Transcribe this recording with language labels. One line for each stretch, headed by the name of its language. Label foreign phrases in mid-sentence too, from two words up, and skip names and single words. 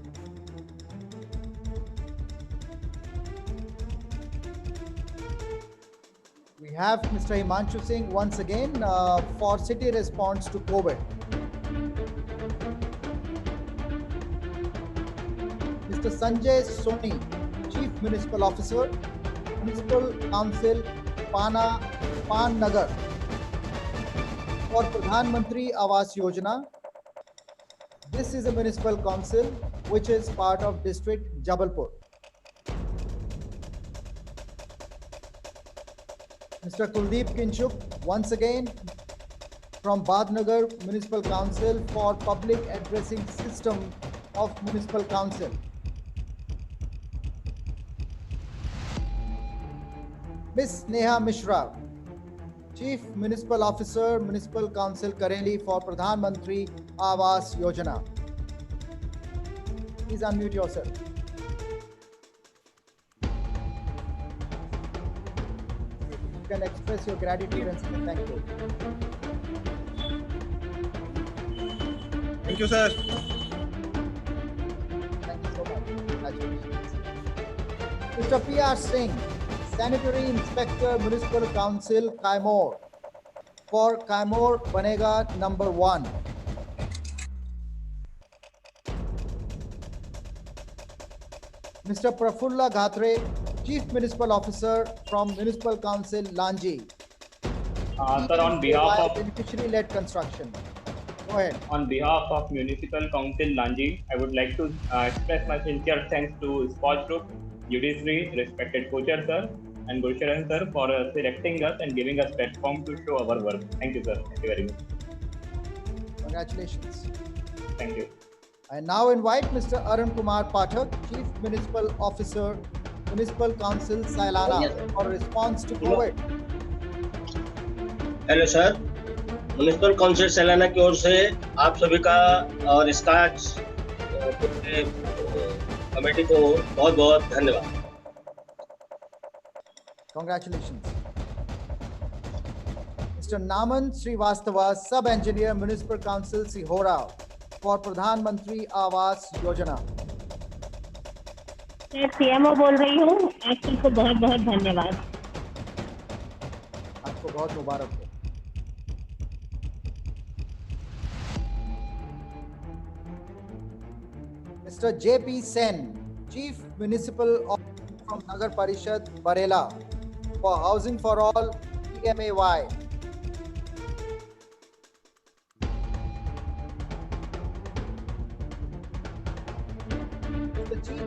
English: We have Mr. Himanshu Singh once again for city response to COVID. Mr. Sanjay Soni, Chief Municipal Officer, Municipal Council, Pan Nagar, for Pradhan Mantri Awas Yojana. This is a municipal council which is part of district Jabalpur. Mr. Kuldeep Kinchuk, once again from Badnagar Municipal Council for Public Addressing System of Municipal Council. Miss Neha Mishra, Chief Municipal Officer, Municipal Council Kareli for Pradhan Mantri Awas Yojana. Please unmute yourself. You can express your gratitude and say thank you. Thank you, sir. Thank you so much. Congratulations. Mr. P.R. Singh, Sanitary Inspector, Municipal Council, Kaimor, for Kaimor Banega number 1. Mr. Prafulla Ghatre, Chief Municipal Officer from Municipal Council, Lanji. Sir, on behalf of beneficiary-led construction. Go ahead. On behalf of Municipal Council Lanji, I would like to express my sincere thanks to SKOCH Group, Judiciary, respected co-chair sir, and Gulsharan sir for selecting us and giving us platform to show our work. Thank you, sir. Thank you very much. Congratulations. Thank you. I now invite Mr. Arun Kumar Pathak, Chief Municipal Officer, Municipal Council, Sailana, for response to COVID.
Hindi: हेलो सर,
English: Municipal Council
Hindi: सैलाना की ओर से आप सभी का और स्कॉच कमेटी को बहुत बहुत धन्यवाद.
English: Congratulations. Mr. Naman Srivastava, Sub-Engineer, Municipal Council, Sihora, for Pradhan Mantri Awas Yojana.
Hindi: मैं सीएमओ बोल रही हूँ. आप सबको बहुत बहुत धन्यवाद. आपको बहुत मुबारक हो.
English: Mr. J.P. Sen, Chief Municipal Officer from Nagar Parishad, Barela, for Housing for All, PMAY. Mr. G.D.